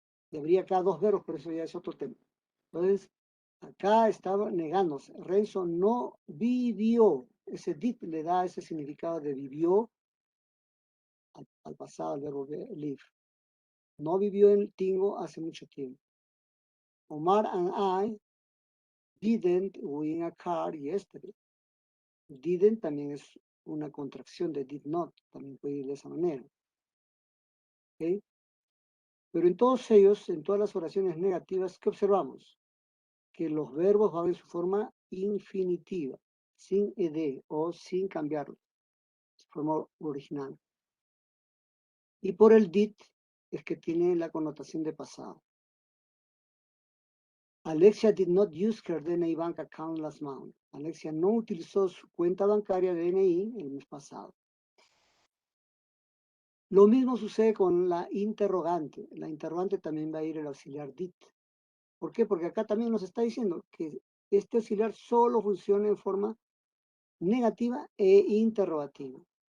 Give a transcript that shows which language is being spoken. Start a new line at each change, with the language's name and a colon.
Spanish: Y habría acá dos verbos, pero eso ya es otro tema. Entonces, acá estaba negándose. Renzo no vivió. Ese did le da ese significado de vivió al pasado, al verbo live. No vivió en Tingo hace mucho tiempo.
English: Omar and I didn't win a car yesterday.
Spanish: Didn't también es una contracción de did not. También puede ir de esa manera. ¿Ok? Pero en todos ellos, en todas las oraciones negativas, ¿qué observamos? Que los verbos van en su forma infinitiva, sin ed o sin cambiarlo, su forma original. Y por el did es que tiene la connotación de pasado.
English: Alexia did not use her DNI bank account last month.
Spanish: Alexia no utilizó su cuenta bancaria de DNI el mes pasado. Lo mismo sucede con la interrogante. La interrogante también va a ir el auxiliar did. ¿Por qué? Porque acá también nos está diciendo que este auxiliar solo funciona en forma negativa e interrogativa.